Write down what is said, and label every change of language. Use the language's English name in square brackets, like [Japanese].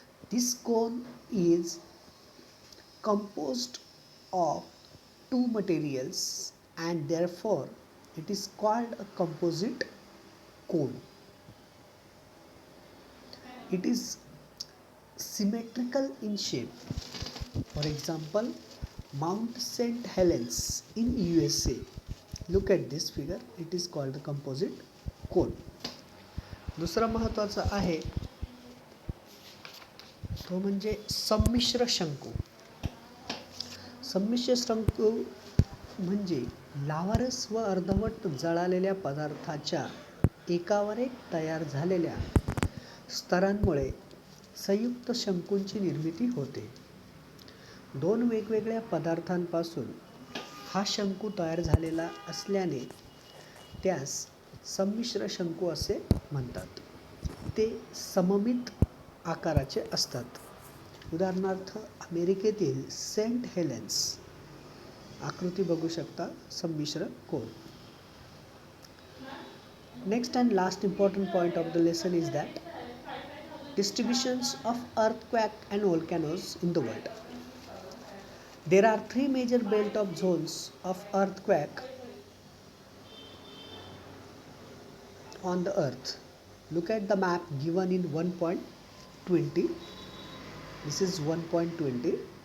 [English] This cone is composed of two materials and therefore it is called a composite cone. It is symmetrical in shape. For example, Mount St. Helens in USA. Look at this figure, it is called the composite cone. [Marathi] दुसरा महत्त्वाचा आहे तो म्हणजे संमिश्र शंकू. संमिश्र शंकू म्हणजे लावारस व अर्धवट जळालेल्या पदार्थाच्या एकावर एक तयार झालेल्या स्तरांमुळे संयुक्त शंकूंची निर्मिती होते. दोन वेगवेगळ्या पदार्थांपासून हा शंकू तयार झालेला असल्याने त्यास संमिश्र शंकू असे म्हणतात. ते सममित आकाराचे असतात. उदाहरणार्थ अमेरिकेतील सेंट हेलेन्स आकृती बघू शकता, संमिश्र कोन. [English] Next and last important point of the lesson is that distributions of earthquake and volcanoes in the world. There are three major belt of zones of earthquake on the earth. Look at the map given in 1.20. This is 1.20.